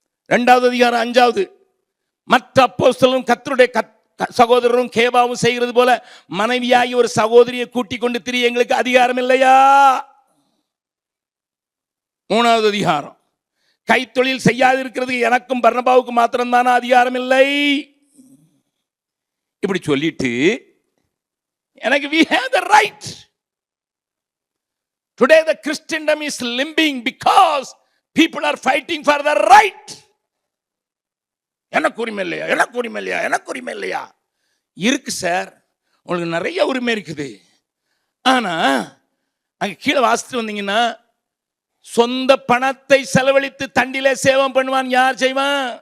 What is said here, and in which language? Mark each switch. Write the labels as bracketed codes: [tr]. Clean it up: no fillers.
[ta] 2வது அதிகாரம் 5வது, மற்ற அப்போஸ்தலரும் கர்த்தருடைய சகோதரரும் கேபாவும் செய்கிறது போல மனைவியாகி ஒரு சகோதரியை கூட்டிக் கொண்டு திரிய எங்களுக்கு அதிகாரம் இல்லையா? 3வது அதிகாரம், கைத்தொழில் செய்யாது இருக்கிறது எனக்கும் பர்னபாவுக்கு மாத்திரம்தான அதிகாரம் இல்லை. இப்படி சொல்லிட்டு எனக்கு [en] we have the right. Today the Christendom is limping because people are fighting for the right. [ta] எனக்கு உரிமை இல்லையா, எனக்கு உரிமை இல்லையா, எனக்கு உரிமை இல்லையா? இருக்கு சார், உங்களுக்கு நிறைய உரிமை இருக்குது. ஆனா அங்க கீழே வாசித்து வந்தீங்கன்னா, சொந்த பணத்தை செலவழித்து தண்டிலே சேவம் பண்ணுவான் யார் செய்வான்?